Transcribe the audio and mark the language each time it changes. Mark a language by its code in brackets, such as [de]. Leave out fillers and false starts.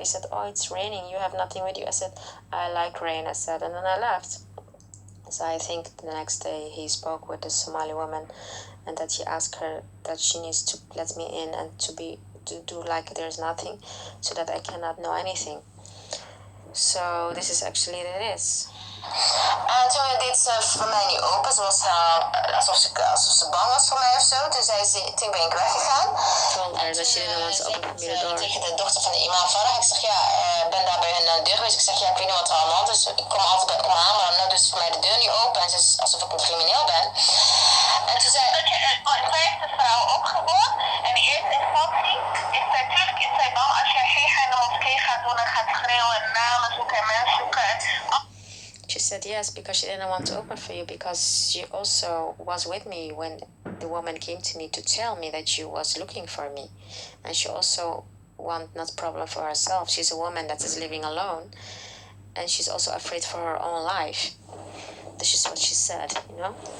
[en] He said, oh, it's raining. You have nothing with you. I said, I like rain, I said, and then I left. So I think the next day he spoke with the Somali woman, and that he asked her that she needs to let me in and to do like there's nothing, so that I cannot know anything. So this is actually what it is. [nl] En toen deed ze voor mij niet open. Ze was alsof ze bang was voor mij of zo. Toen ben ik weggegaan. [en] Told her that she didn't want to open for me the door. [nl] Tegen de dochter van de imam Farah. Ik zeg ik ben daar bij hun deur geweest. Ik zeg ik weet niet wat er allemaal is. Ik kom altijd bij oma aan, maar nou dus voor mij de deur niet open. En ze is alsof ik een crimineel ben. En toen zei zij heeft de vrouw opgebouwd. En in eerste instantie is natuurlijk bang als je in de moskee gaat doen en gaat schreeuwen en namen zoeken en mensen zoeken. [en] She said yes, because she didn't want to open for you, because she also was with me when the woman came to me to tell me that she was looking for me. And she also want not problem for herself. She's a woman that is living alone, and she's also afraid for her own life. This is what she said, you know.